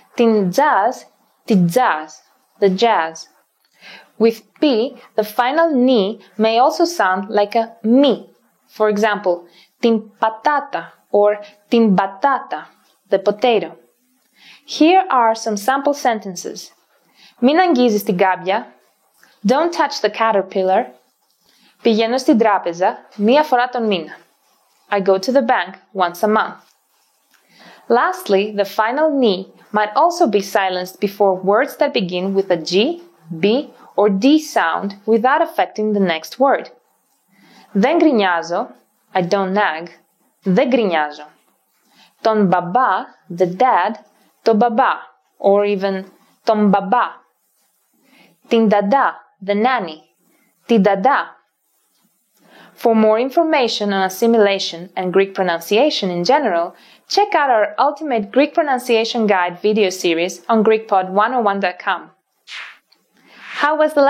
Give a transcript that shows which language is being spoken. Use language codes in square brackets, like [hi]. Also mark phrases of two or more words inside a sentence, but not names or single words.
[el] Την τζαζ, τη τζαζ, [en] the jazz. With P, the final ni may also sound like a mi. For example, [el] την πατάτα [en] or [el] την μπατάτα, [en] the potato. Here are some sample sentences. [el] Μην αγγίζεις την γκάμπια. [en] Don't touch the caterpillar. [el] Πηγαίνω στην τράπεζα μία φορά τον μήνα. [en] I go to the bank once a month. Lastly, the final ni might also be silenced before words that begin with a G, B, or D sound without affecting the next word. [el] Δεν γκρινιάζω, [en] I don't nag, [el] δεν γκρινιάζω. Τον μπαμπά, [en] the dad, [el] το μπαμπά, [en] or even [el] τον μπαμπά. Την dada, [en] the nanny, [el] τη dada. [en] For more information on assimilation and Greek pronunciation in general, check out our Ultimate Greek Pronunciation Guide video series on GreekPod101.com. How was the lesson?